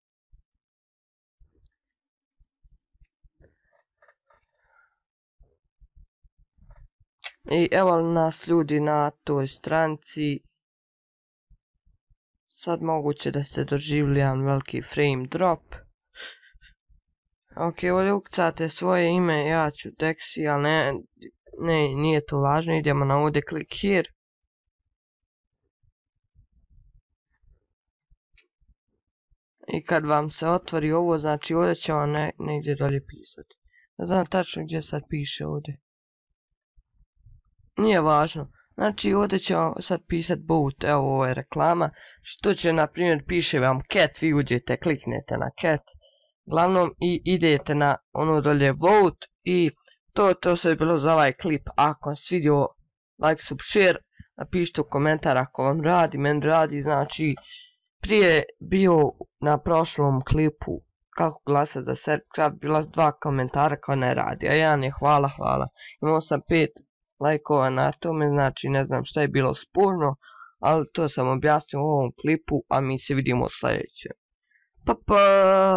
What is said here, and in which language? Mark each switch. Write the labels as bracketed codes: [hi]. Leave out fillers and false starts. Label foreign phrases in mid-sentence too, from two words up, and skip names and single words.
[bs] I evo nas ljudi na toj stranici. Sad moguće da se doživlja jedan veliki [en] frame drop. [bs] Ok, ovdje ukucate svoje ime, ja ću Dexy, ali nije to važno, idemo na ovdje [en] click here. [bs] I kad vam se otvori ovo, znači ovdje će vam negdje dolje pisati. Ne znam tačno gdje sad piše ovdje. Nije važno. Znači ovdje će vam sad pisat boot, evo ovo je reklama. Što će, na primjer, piše vam cat, vi uđete, kliknete na cat. Glavnom i idete na ono dolje vote i to sve je bilo za ovaj klip. Ako vam se vidio, [en] like, sub, share, [bs] napišite u komentar ako vam radi, meni radi, znači prije bio na prošlom klipu kako glasa za ServerCraft, bila 2 komentara kao ne radi, a jedan je hvala. Imao sam 5 lajkova na tome, znači ne znam šta je bilo sporno, ali to sam objasnio u ovom klipu, a mi se vidimo u sljedećem.